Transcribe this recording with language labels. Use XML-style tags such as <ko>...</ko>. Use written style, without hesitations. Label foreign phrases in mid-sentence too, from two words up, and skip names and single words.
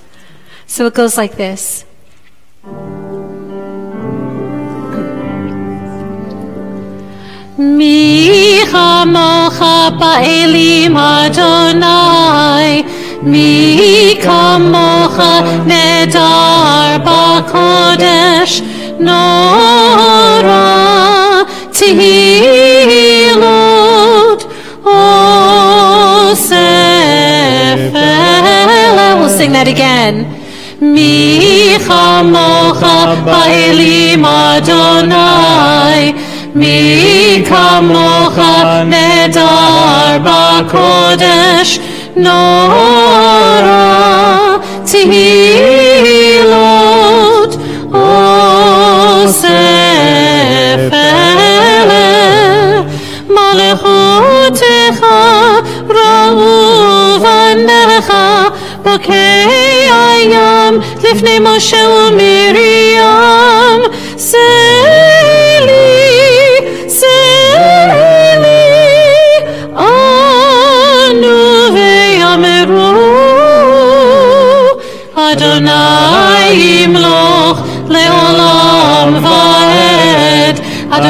<en>So it goes like this.</en> <he>מי כמכה באלם יהוה מי כמכה נאדר בקדש, נורא תהלת עשה פלא.</he> <en>We'll sing that again.</en> <he>מי כמכה באלם יהוה מי כמכה נאדר בקדש, נורא תהלת עשה פלא מלכותך ראו בניך בוקע ים לפני משה ומרים זה אלי, זה אלי ענו ואמרו יהוה ימלך לעולם ועד,</he>